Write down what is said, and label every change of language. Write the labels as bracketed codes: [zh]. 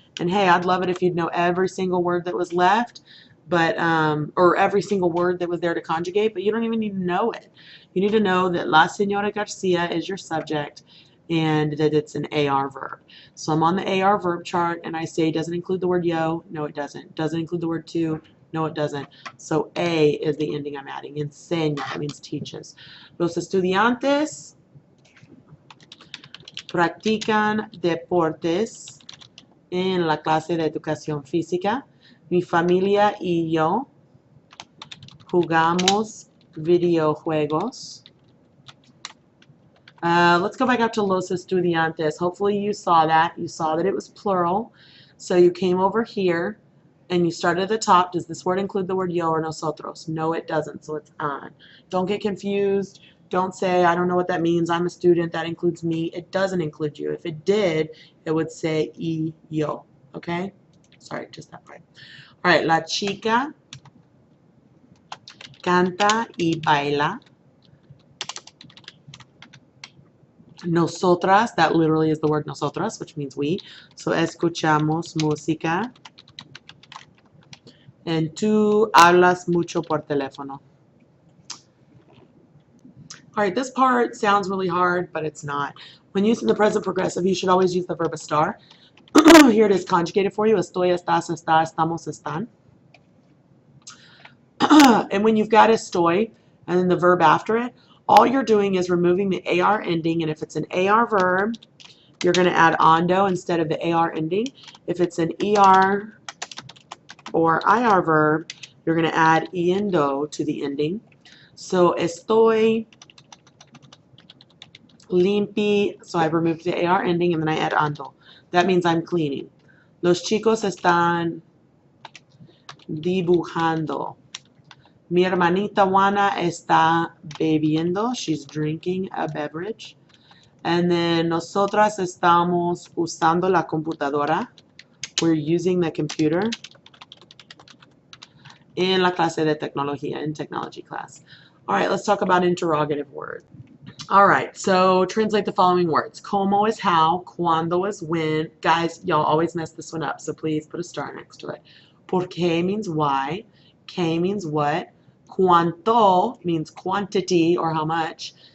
[en] And hey, I'd love it if you'd know every single word that was left, but or every single word that was there to conjugate, but you don't even need to know it. You need to know that La Señora Garcia is your subject and that it's an AR verb. So I'm on the AR verb chart and I say, does it include the word yo? No, it doesn't. Does it include the word to? No, it doesn't. So A is the ending I'm adding. Enseña, that means teaches. [es] Los estudiantes practican deportes en la clase de educación física. Mi familia y yo jugamos videojuegos. [en] Let's go back up to los estudiantes. Hopefully you saw that. You saw that it was plural. So you came over here and you started at the top. Does this word include the word yo or nosotros? No, it doesn't. So it's an. Don't get confused. Don't say, I don't know what that means. I'm a student. That includes me. It doesn't include you. If it did, it would say y yo. Okay? Sorry, just that part. All right. [es] La chica canta y baila [en] Nosotras, that literally is the word nosotras, which means we. [es] So escuchamos música. And tú hablas mucho por teléfono. [en] All right, this part sounds really hard, but it's not. When using the present progressive, you should always use the verb estar. Here it is conjugated for you. [es] Estoy, estás, está, estamos, están. [en] And when you've got estoy and then the verb after it, all you're doing is removing the AR ending. And if it's an AR verb, you're going to add ando instead of the AR ending. If it's an ER or IR verb, you're going to add iendo to the ending. So estoy limpi, so I've removed the AR ending and then I add ando. That means I'm cleaning. [es] Los chicos están dibujando. Mi hermanita Juana está bebiendo. [en] She's drinking a beverage. And then [es] nosotras estamos usando la computadora. [en] We're using the computer. [es] En la clase de tecnología, [en] in technology class. All right, let's talk about interrogative word. All right, so translate the following words. Como is how, cuando is when. Guys, y'all always mess this one up, so please put a star next to it. Por qué means why. Que means what. Cuánto means quantity or how much.